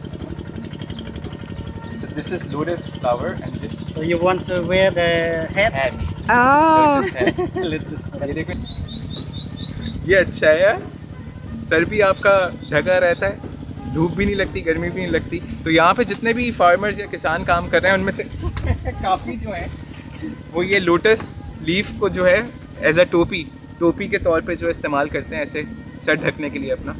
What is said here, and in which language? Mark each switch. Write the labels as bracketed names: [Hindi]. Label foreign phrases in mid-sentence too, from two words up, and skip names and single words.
[English] So this is Lotus flower and this So you want to wear the hat? hat. Oh. Lotus hat. Lotus hat. [Hindi] ये देखो, ये अच्छा है यार, सर भी आपका ढका रहता है, धूप भी नहीं लगती, गर्मी भी नहीं लगती। तो यहाँ पे जितने भी फार्मर्स या किसान काम कर रहे हैं उनमें से काफ़ी जो हैं वो ये [English] lotus leaf [Hindi] को जो है [English] as a [Hindi] टोपी के तौर पे जो इस्तेमाल करते हैं, ऐसे सर ढकने के लिए अपना।